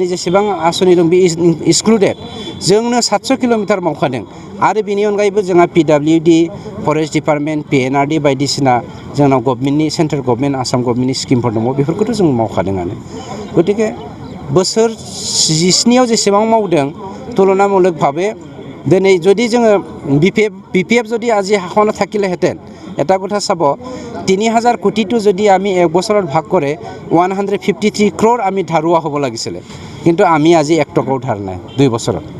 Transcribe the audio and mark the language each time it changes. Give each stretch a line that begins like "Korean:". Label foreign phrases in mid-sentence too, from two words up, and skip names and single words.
Bodo: जेसेबां आसनि दं बे एक्सक्लुडेड जोंनो 700 किल'मिटार मावखादों आरो बेनि अनगायैबो जोंहा PWD
English: forest department
Bodo: PNRD बायदिसिना जोंनाव गभर्नमेन्टनि सेन्ट्रेल गभर्नमेन्ट आसाम गभर्नमेन्टनि स्किमफोर दङ बेफोरखौथ' जों मावखादोंआनो गतिके बोसोर 17आव जेसेबां मावदों तुलनामूलक भावे दिनै
Assamese: যদি जोङो BPF যদি আজি শাসনত থাকিলেহেঁতেন এটা কথা চাব 3000 কোটিটো যদি আমি এক বছৰত ভাগ কৰে 153 ক্ৰ'ৰ আমি ধাৰুৱা হ'ব লাগিছিলে কিন্তু আমি আজি 1 টকাও ধাৰ নাই 2 বছৰত